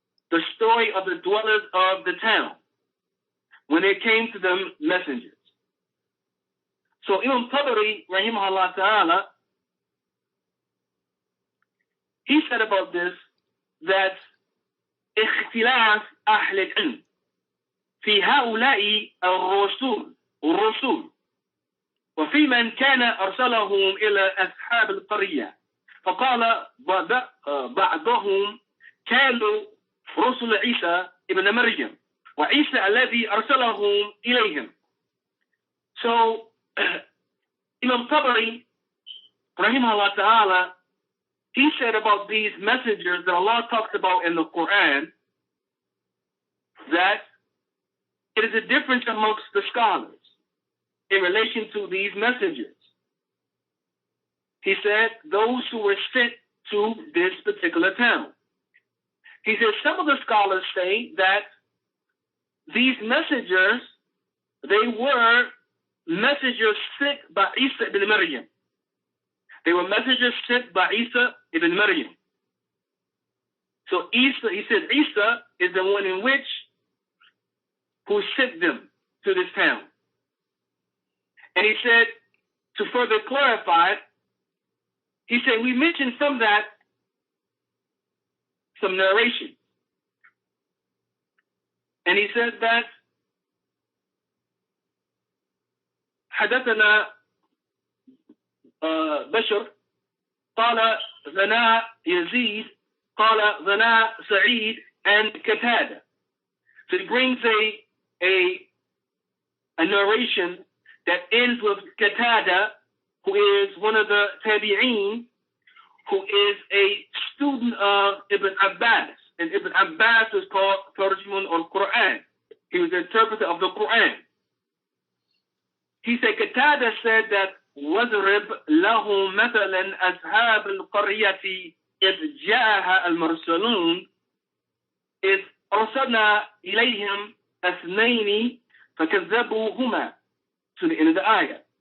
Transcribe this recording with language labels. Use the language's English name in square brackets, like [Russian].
[English] The story of the dwellers of the town when it came to them messengers. So Imam Tabari, rahimahullah ta'ala, he said about this that [Arabic] اختلاف أهل العلم في هؤلاء الرسول وفي من كان أرسلهم إلى أصحاب القرية فقال بعضهم كانوا رسل عيسى ابن مريم وعيسى الذي أرسلهم إليهم. [English] So Imam Tabari, rahimahullah ta'ala, he said about these messengers that Allah talks about in the Qur'an that it is a difference amongst the scholars in relation to these messengers. He said those who were sent to this particular town. He said some of the scholars say that these messengers, they were messengers sent by Isa ibn Maryam. They were messengers sent by Isa ibn Maryam. So Isa, he said Isa is the one in which who sent them to this town. And he said, to further clarify, he said, we mentioned some narration. And he said that [Arabic] حدثنا بشر قال ثناء يزيد قال ثناء سعيد [English] and Qatada. So he brings a narration that ends with Qatada, who is one of the tabi'een, who is a student of Ibn Abbas. And Ibn Abbas was called Tarjuman of Qur'an. He was the interpreter of the Qur'an. He said, Qatada said that [Arabic] واضرب لهم مثلا أصحاب القرية إذ جاءها المرسلون إذ أرسلنا إليهم اثنين فكذبوهما. [English] To the end of the ayah.